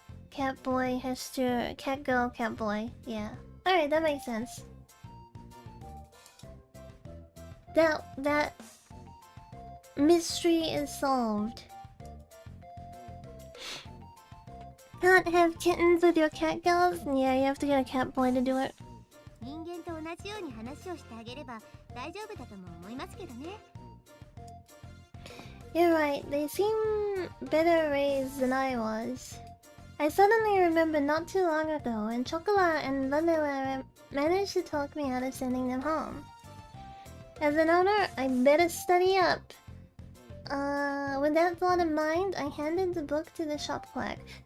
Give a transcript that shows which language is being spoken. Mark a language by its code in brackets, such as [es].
[en] Cat boy has to cat girl cat boy. Yeah. All right, that makes sense. That mystery is solved. Can't have kittens with your cat girls? Yeah, you have to get a cat boy to do it. [ja] 人間と同じように話をしてあげれば大丈夫だとも思いますけどね。 [en] You're right, they seem better raised than I was. I suddenly remember not too long ago when Chocolat and Vanilla managed to talk me out of sending them home. As an owner, I better study up. With that thought in mind, I handed the book to the shop clerk.